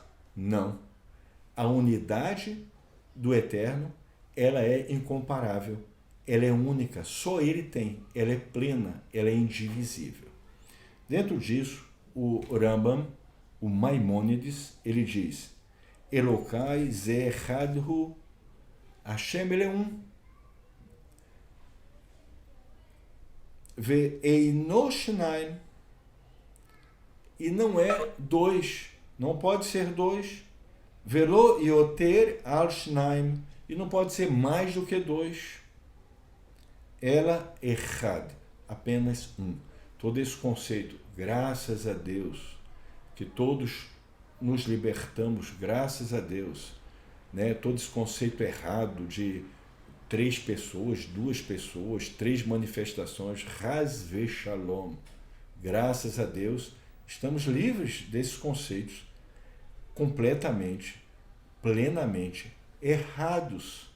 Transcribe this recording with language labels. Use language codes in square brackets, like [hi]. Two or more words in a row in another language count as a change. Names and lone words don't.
[pt] Não. A unidade do Eterno, ela é incomparável, ela é única, só ele tem, ela é plena, ela é indivisível. Dentro disso, o Rambam, o Maimônides, ele diz: [he] אלוקה זה אחד הוא, השם, [pt] ele é um. [he] ואינו שניים, [pt] e não é dois, não pode ser dois. [he] ולא יותר על שניים, [pt] e não pode ser mais do que dois. [he] אלא אחד, [pt] apenas um. Todo esse conceito, graças a Deus, que todos nos libertamos, graças a Deus, né? Todo esse conceito errado de 3 pessoas, 2 pessoas, 3 manifestações, [he] חס ושלום, [pt] graças a Deus, estamos livres desses conceitos completamente, plenamente errados.